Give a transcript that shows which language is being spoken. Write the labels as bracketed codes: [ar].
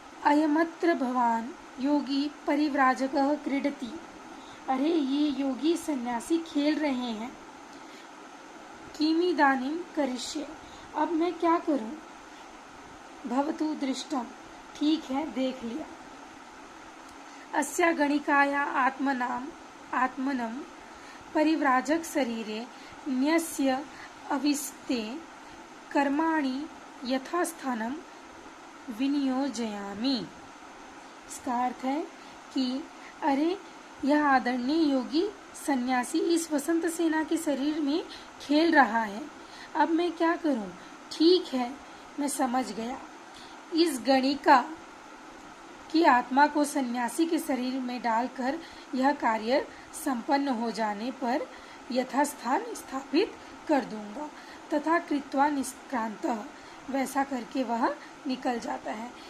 [sa] अयमत्र भवान योगी परिव्राजकः क्रीडति। [hi] अरे ये योगी सन्यासी खेल रहे हैं। [sa] किमिदानीं करिष्ये। [hi] अब मैं क्या करूं? [sa] भवतु दृष्टम। [hi] ठीक है देख लिया। [sa] अस्या गणिकाया आत्मनम परिव्राजक शरीरे न्यस्य अविस्ते कर्माणि यथास्थानं विनियोजयामि। [hi] इसका अर्थ है कि अरे यह आदरणीय योगी सन्यासी इस वसंत सेना के शरीर में खेल रहा है, अब मैं क्या करूं? ठीक है, मैं समझ गया। इस गणिका की आत्मा को सन्यासी के शरीर में डालकर यह कार्य संपन्न हो जाने पर यथास्थान स्थापित कर दूंगा तथा [sa] कृत्वा निष्क्रांतः, [hi] वैसा करके वह निकल जाता है।